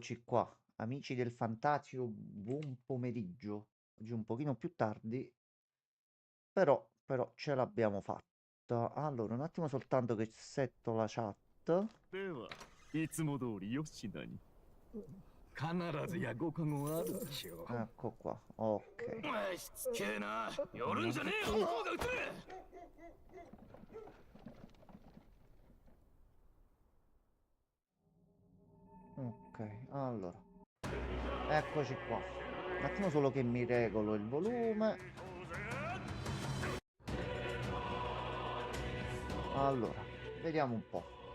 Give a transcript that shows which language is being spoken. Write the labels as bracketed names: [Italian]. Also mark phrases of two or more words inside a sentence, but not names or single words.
[Italian] Eccoci qua, amici del Fantasio, buon pomeriggio. Oggi un pochino più tardi, però ce l'abbiamo fatta. Allora, un attimo soltanto che setto la chat. [Japanese] ではいつも通り吉田に必ずやご加護あるでしょう。 [Italian] Ecco qua, ok. [Japanese] しつけえな。寄るんじゃねえよ。向こうが撃て。 [Italian] Ok, allora, eccoci qua. Un attimo solo che mi regolo il volume. Allora, vediamo un po'.